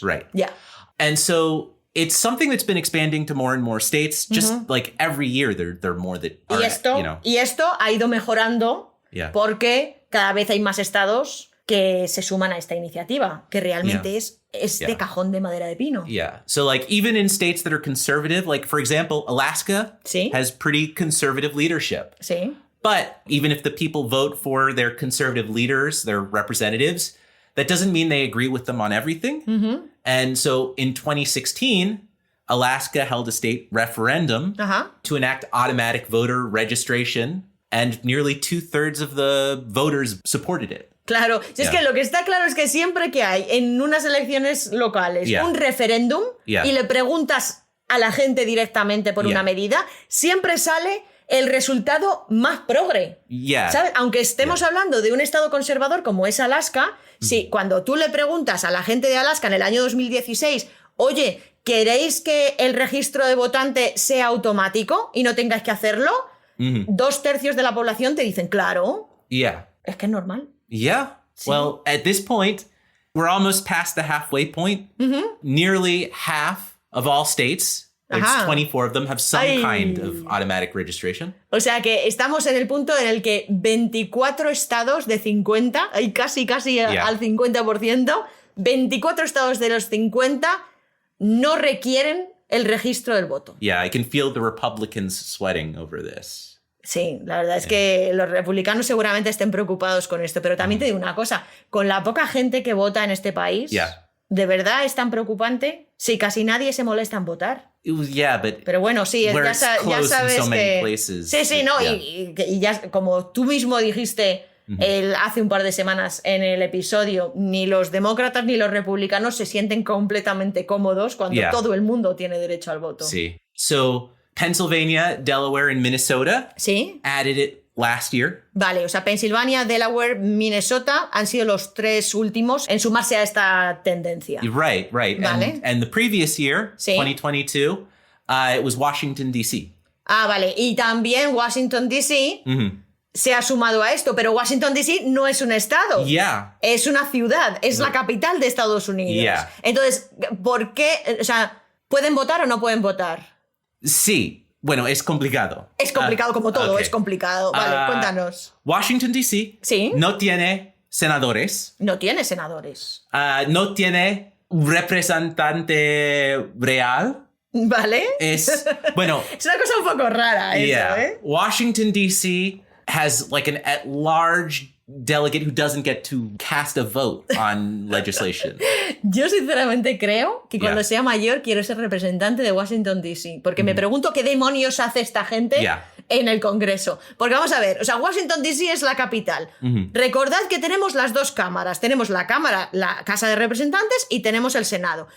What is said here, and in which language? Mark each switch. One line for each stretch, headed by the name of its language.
English: Right. And so it's something that's been expanding to more and more states. Just like every year, there are more that are,
Spanish: y esto ha ido mejorando porque cada vez hay más estados que se suman a esta iniciativa, que realmente es de cajón de madera de pino.
English: So like even in states that are conservative, like for example, Alaska has pretty conservative leadership. But even if the people vote for their conservative leaders, their representatives, that doesn't mean they agree with them on everything. And so in 2016, Alaska held a state referendum to enact automatic voter registration, and nearly 2/3 of the voters supported it.
Spanish: Claro, si es que lo que está claro es que siempre que hay en unas elecciones locales un referéndum y le preguntas a la gente directamente por una medida, siempre sale el resultado más progre. ¿Sabes? Aunque estemos hablando de un estado conservador como es Alaska, cuando tú le preguntas a la gente de Alaska en el año 2016, oye, ¿queréis que el registro de votante sea automático y no tengáis que hacerlo? 2/3 de la población te dicen, claro. Es que es normal.
English: Well, at this point, we're almost past the halfway point. Nearly half of all states, there's 24 of them, have some kind of automatic registration.
Spanish: O sea que estamos en el punto en el que 24 estados de 50, hay casi al 50%, 24 estados de los 50 no requieren el registro del voto.
English: I can feel the Republicans sweating over this.
Spanish: Sí, la verdad es que los republicanos seguramente estén preocupados con esto, pero también te digo una cosa, con la poca gente que vota en este país, ¿de verdad es tan preocupante? Sí, casi nadie se molesta en votar. Pero bueno, sí, ya sabes que... Sí, no, y ya como tú mismo dijiste hace un par de semanas en el episodio, ni los demócratas ni los republicanos se sienten completamente cómodos cuando todo el mundo tiene derecho al voto.
English: Sí, Pennsylvania, Delaware, and Minnesota added it last year.
Spanish: Vale, o sea, Pensilvania, Delaware, Minnesota han sido los 3 últimos en sumarse a esta tendencia.
English: Right.
Spanish: Vale.
English: And the previous year, 2022, it was Washington, D.C.
Spanish: Vale. Y también Washington, D.C. se ha sumado a esto, pero Washington, D.C. no es un estado. Es una ciudad, es la capital de Estados Unidos. Entonces, ¿por qué? O sea, ¿pueden votar o no pueden votar? Sí, Bueno, es complicado. Es complicado como todo, okay. Es complicado. Vale, cuéntanos. Washington, D.C. ¿Sí? No tiene senadores. No tiene senadores. No tiene representante real. Vale. Es, bueno. Es una cosa un poco rara eso, ¿eh? Washington, D.C.
English: has like an at-large delegate who doesn't get to cast a vote on legislation.
Spanish: Yo sinceramente creo que cuando sea mayor quiero ser representante de Washington, D.C. Porque me pregunto qué demonios hace esta gente en el Congreso. Porque vamos a ver, o sea, Washington, D.C. es la capital. Recordad que tenemos las dos cámaras. Tenemos la Cámara, la Casa de Representantes y tenemos el Senado.